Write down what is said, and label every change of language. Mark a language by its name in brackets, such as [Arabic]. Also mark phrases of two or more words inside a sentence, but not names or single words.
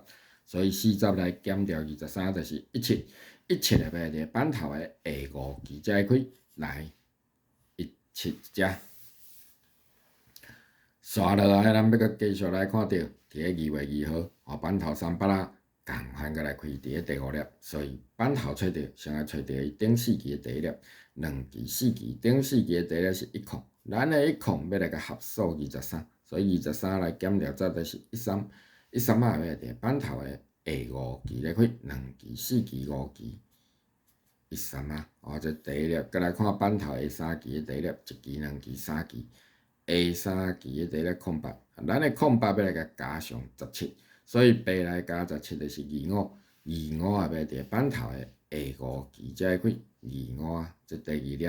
[Min Nan Chinese] 所以40來減掉23就是17要來佇板頭的下5支才會開來17一隻。刷落來，咱要閣繼續來看到，佇個2月2號，板頭3巴仔共款閣來開佇個第5粒，所以板頭找着，先來找着伊頂4支的第一粒，2支、4支，頂4支的第一粒是10，咱的10要來甲合數23，所以23來減掉這就是13 啊，要來佇板頭的下5支來開2支、4支、5支 13啊，这第一粒，再来看板头下3期的第一粒，1期、2期、3期，下3期的第一粒空白，咱的空白要来甲加上17，所以8来加17就是25，25也要伫板头的下5期才会开，25啊，这第2粒。